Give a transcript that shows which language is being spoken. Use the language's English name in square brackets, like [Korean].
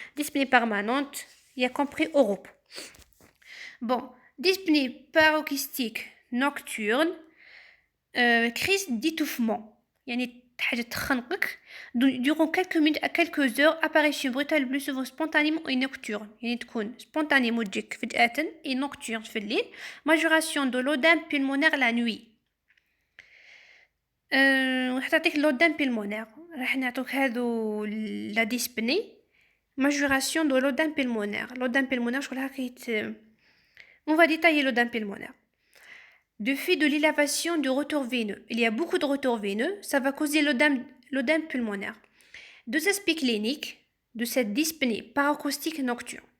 [French] Dyspnée permanente, y compris au repos. Bon, dyspnée paroxystique nocturne, crise d'étouffement. [Arabic] يعني حاجة تخنقك [French] durant quelques minutes à quelques heures, apparition brutale le plus souvent spontanément et nocturne. [Arabic] يعني تكون spontanément تجيك فجأة [French] et nocturne [Arabic] في الليل. [French] Majoration de l'œdème pulmonaire la nuit. [Arabic] وحتعطيك [French] l'œdème pulmonaire. [Arabic] راح نعطوك هذو la dyspnée. [French] Majoration de l'œdème pulmonaire. L'œdème pulmonaire [Arabic] شغل هكا [French] on va détailler l'œdème pulmonaire. De fait de l'élévation du retour veineux. Il y a beaucoup de retours veineux, ça va causer l'œdème pulmonaire. Deux aspects cliniques de cette dyspnée paroxystique nocturne.